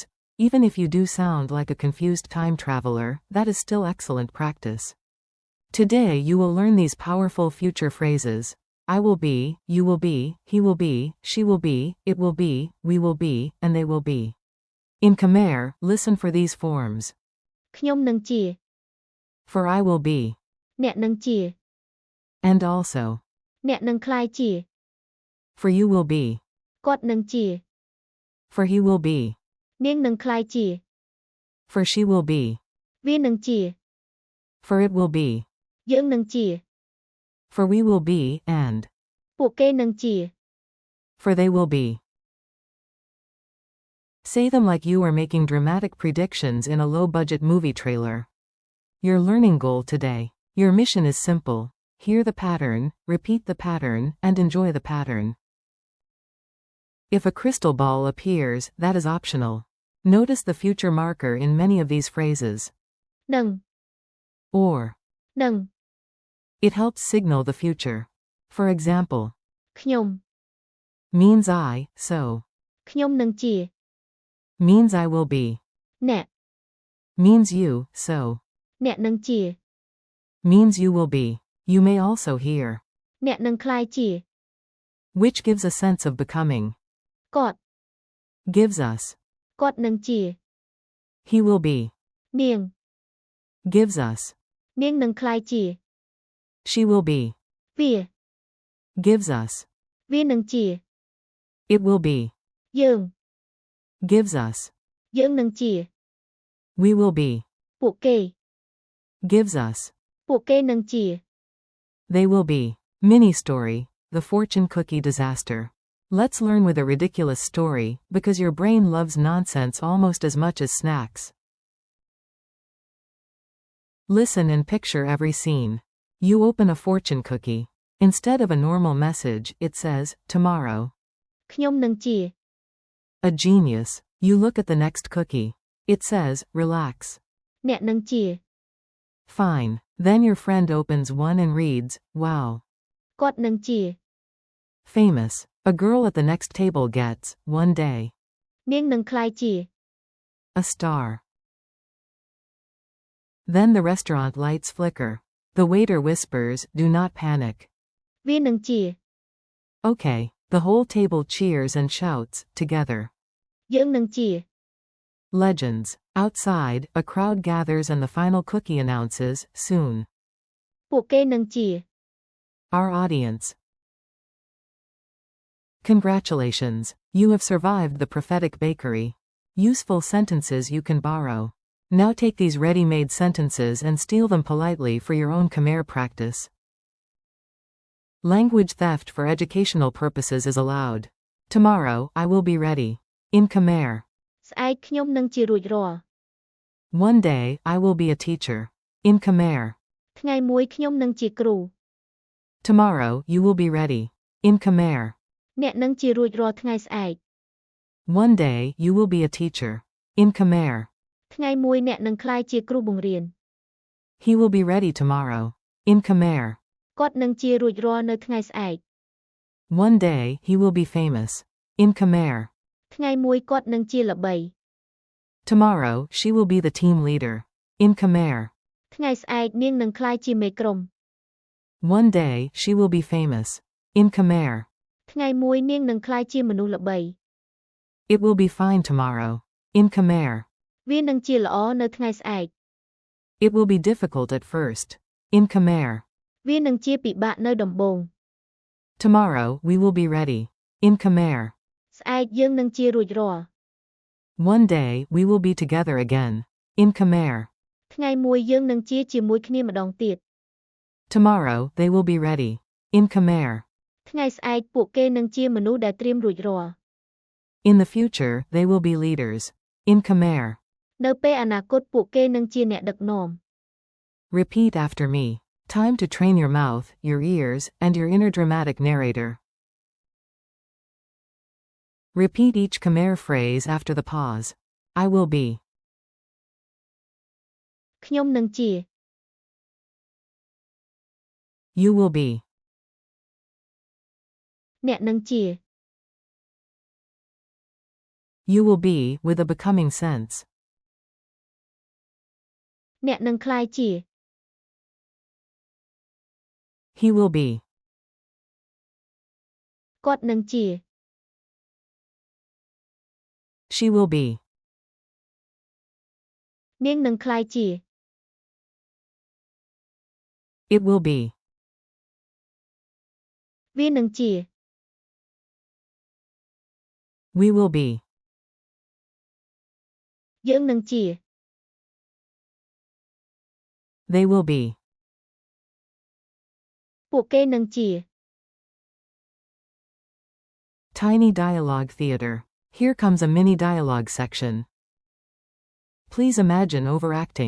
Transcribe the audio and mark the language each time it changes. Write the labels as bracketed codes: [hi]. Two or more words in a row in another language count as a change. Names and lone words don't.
[en] Even if you do sound like a confused time traveler, that is still excellent practice. Today you will learn these powerful future phrases. I will be, you will be, he will be, she will be, it will be, we will be, and they will be. In Khmer, listen for these forms. [km] ខ្ញុំនឹងជា [en] For I will be. [km] អ្នកនឹងជា [en] And also. [km] អ្នកនឹងក្លាយជា [en] For you will be. [km] គាត់នឹងជា [en] For he will be. [km] នាងនឹងក្លាយជា [en] For she will be. [km] វានឹងជា [en] For it will be. [km] យើងនឹងជា [en] For we will be, and. [km] ពួកគេនឹងជា [en] For they will be. Say them like you are making dramatic predictions in a low-budget movie trailer. Your learning goal today. Your mission is simple. Hear the pattern, repeat the pattern, and enjoy the pattern. If a crystal ball appears, that is optional. Notice the future marker in many of these phrases. [km] នឹង [en] Or. [km] នឹង [en] It helps signal the future. For example. [km] ខ្ញុំ [en] Means I, so. [km] ខ្ញុំនឹងជា [en] Means I will be. [km] អ្នក [en] Means you, so. [km] អ្នកនឹងជា [en] Means you will be. You may also hear. [km] អ្នកនឹងក្លាយជា [en] Which gives a sense of becoming. [km] គាត់ [en] Gives us. [km] គាត់នឹងជា [en] He will be. [km] នាង [en] Gives us. [km] នាងនឹងក្លាយជា [en] She will be. [km] វា [en] Gives us. [km] វានឹងជា [en] It will be. [km] យើង [en] Gives us. [km] យើងនឹងជា [en] We will be. [km] ពួកគេ [en] Gives us. [km] ពួកគេនឹងជា [en] They will be. Mini story. The fortune cookie disaster. Let's learn with a ridiculous story, because your brain loves nonsense almost as much as snacks. Listen and picture every scene. You open a fortune cookie. Instead of a normal message, it says, tomorrow. [km] ខ្ញុំនឹងជា [en] A genius. You look at the next cookie. It says, relax. [km] អ្នកនឹងជា [en] Fine. Then your friend opens one and reads, wow. [km] គាត់នឹងជា [en] Famous. A girl at the next table gets, one day. [km] នាងនឹងក្លាយជា [en] A star. Then the restaurant lights flicker. The waiter whispers, do not panic. [km] វានឹងជា [en] Okay. The whole table cheers and shouts, together. [km] យើងនឹងជា [en] Legends. Outside, a crowd gathers and the final cookie announces, soon. [km] ពួកគេនឹងជា [en] Our audience. Congratulations. You have survived the prophetic bakery. Useful sentences you can borrow. Now take these ready-made sentences and steal them politely for your own Khmer practice. Language theft for educational purposes is allowed. Tomorrow, I will be ready. In Khmer. [km] ស្អែកខ្ញុំនឹងជារួចរាល់ [en] One day, I will be a teacher. In Khmer. [km] ថ្ងៃមួយខ្ញុំនឹងជាគ្រូ [en] Tomorrow, you will be ready. In Khmer. [km] អ្នកនឹងជារួចរាល់ថ្ងៃស្អែក [en] One day, you will be a teacher. In Khmer. [km] ថ្ងៃមួយអ្នកនឹងក្លាយជាគ្រូបង្រៀន [en] He will be ready tomorrow. In Khmer. [km] គាត់នឹងជារួចរាល់នៅថ្ងៃស្អែក [en] One day, he will be famous. In Khmer. [km] ថ្ងៃមួយគាត់នឹងជាល្បី [en] Tomorrow, she will be the team leader. In Khmer. [km] ថ្ងៃស្អែកនាងនឹងក្លាយជាមេក្រុម [en] One day, she will be famous. In Khmer. [km] ថ្ងៃមួយនាងនឹងក្លាយជាមនុស្សល្បី [en] It will be fine tomorrow. In Khmer. [km] វានឹងជាល្អនៅថ្ងៃស្អែក [en] It will be difficult at first. In Khmer. [km] វានឹងជាពិបាកនៅដំបូង [en] Tomorrow, we will be ready. In Khmer. [km] ស្អែកយើងនឹងជារួចរាល់ [en] One day, we will be together again. In Khmer. [km] ថ្ងៃមួយយើងនឹងជាជាមួយគ្នាម្ដងទៀត [en] Tomorrow, they will be ready. In Khmer. [km] ថ្ងៃស្អែកពួកគេនឹងជាមនុស្សដែលត្រៀមរួចរាល់ [en] In the future, they will be leaders. In Khmer. [km] នៅពេលអនាគតពួកគេនឹងជាអ្នកដឹកនាំ [en] Repeat after me. Time to train your mouth, your ears, and your inner dramatic narrator. Repeat each Khmer phrase after the pause. I will be. [km] ខ្ញុំនឹងជា [en] You will be. [km] អ្នកនឹងជា [en] You will be, with a becoming sense. [km] អ្នកនឹងក្លាយជា [en] He will be. [km] គាត់នឹងជា [en] She will be. [km] នាងនឹងក្លាយជា [en] It will be. [km] វានឹងជា [en] We will be. [km] យើងនឹងជា [en] They will be. [km] ពួកគេនឹងជា [en] Tiny dialogue theater. Here comes a mini dialogue section. Please imagine overacting.